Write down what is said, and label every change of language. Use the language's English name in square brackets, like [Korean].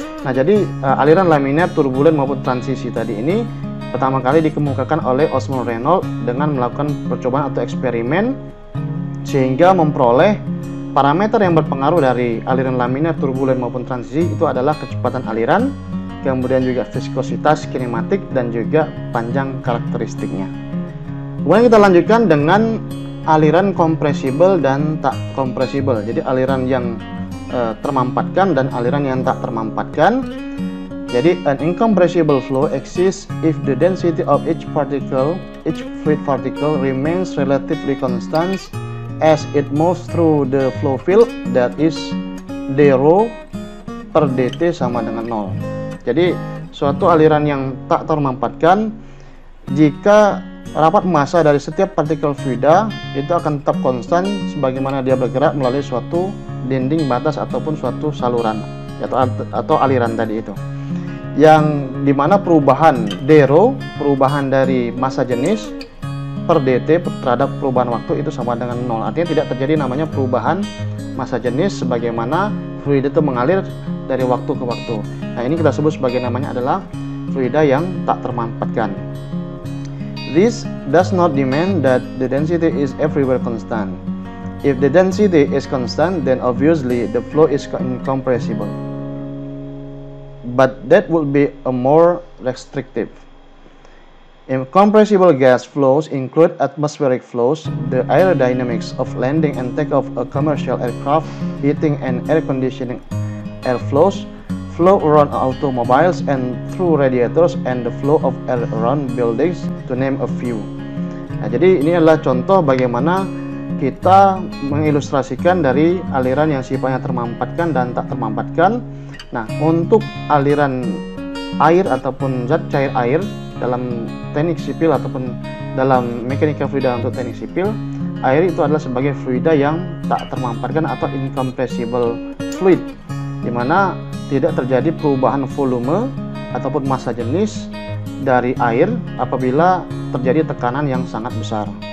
[Indonesian] Nah, jadi aliran laminer, turbulen maupun transisi tadi ini pertama kali dikemukakan oleh Osmond Reynolds dengan melakukan percobaan atau eksperimen sehingga memperoleh parameter yang berpengaruh dari aliran laminer, turbulen maupun transisi itu adalah kecepatan aliran, kemudian juga viskositas, kinematik, dan juga panjang karakteristiknya. Kemudian kita lanjutkan dengan aliran kompresibel dan tak kompresibel. Jadi aliran yang termampatkan dan aliran yang tak termampatkan. [English] Jadi an incompressible flow exists if the density of each fluid particle remains relatively constant as it moves through the flow field, that is d rho per dt [Indonesian] sama dengan 0. Jadi suatu aliran yang tak termampatkan jika rapat massa dari setiap partikel fluida itu akan tetap konstan sebagaimana dia bergerak melalui suatu dinding batas ataupun suatu saluran atau aliran tadi itu, yang dimana perubahan d rho, perubahan dari massa jenis per dt terhadap perubahan waktu itu sama dengan 0. Artinya tidak terjadi namanya perubahan massa jenis sebagaimana fluida itu mengalir dari waktu ke waktu. Nah, ini kita sebut sebagai namanya adalah fluida yang tak termampatkan. [English] This does not demand that the density is everywhere constant. If the density is constant, then obviously the flow is incompressible. But that would be a more restrictive. Incompressible gas flows include atmospheric flows, the aerodynamics of landing and takeoff a commercial aircraft, heating and air conditioning air flows, flow around automobiles and through radiators, and the flow of air around buildings, to name a few. [Indonesian] Nah, jadi ini adalah contoh bagaimana kita mengilustrasikan dari aliran yang sifatnya termampatkan dan tak termampatkan. Nah, untuk aliran air ataupun zat cair air dalam teknik sipil ataupun dalam mekanika fluida untuk teknik sipil, air itu adalah sebagai fluida yang tak termampatkan atau incompressible fluid, di mana tidak terjadi perubahan volume ataupun massa jenis dari air apabila terjadi tekanan yang sangat besar.